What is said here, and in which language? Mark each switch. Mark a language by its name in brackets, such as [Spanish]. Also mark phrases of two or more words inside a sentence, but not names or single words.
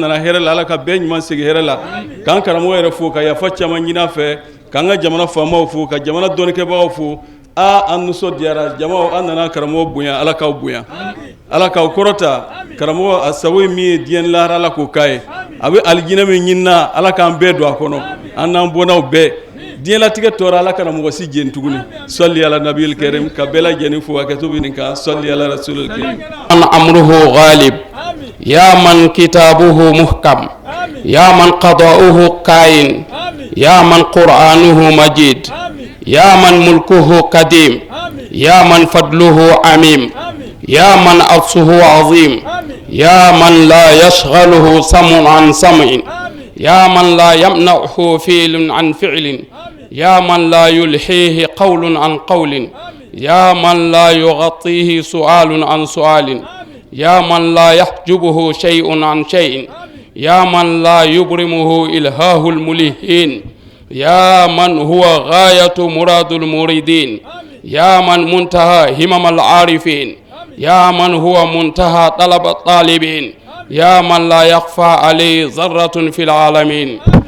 [Bambara] nana hɛrɛ la Ala ka bɛɛ ɲuman segin hɛrɛ la k'an karamɔgɔ yɛrɛ fo ka yafa caman ɲini a fɛ k'an ka jamana faamaw fo ka jamana dɔnnikɛbagaw fo an nisɔndiyara jamaw an nana karamɔgɔ bonya Ala k'aw bonya Ala k'aw kɔrɔta karamɔgɔ a sago ye min ye diɲɛ lahara Ala k'o k'a ye a bɛ alijinɛ min ɲinina Ala k'an bɛɛ don a kɔnɔ an n'an bɔnnaw bɛɛ diɲɛ latigɛ tɔɔrɔ Ala kana mɔgɔ si jeni tuguni [Arabic] صل على النبي الكريم [Bambara] ka bɛɛ lajɛlen fo hakɛto bɛ nin kan [Arabic] صل على الرسول الكريم من أمره غالب يا من كتابه محكم يا من قضاؤه كائن يا من قرآنه مجيد يا من ملكه قديم يا من فضله عميم يا من عرشه عظيم يا من لا يشغله سمع عن سمع يا من لا يمنعه فعل عن فعل يا من لا يلهيه قول عن قول يا من لا يغلطه سؤال عن سؤال يا من لا يحجبه شيء عن شيء يا من لا يبرمه إلحاح الملحين يا من هو غاية مراد المريدين يا من منتهى همم العارفين يا من هو منتهى طلب الطالبين يا من لا يخفى عليه ذرة في العالمين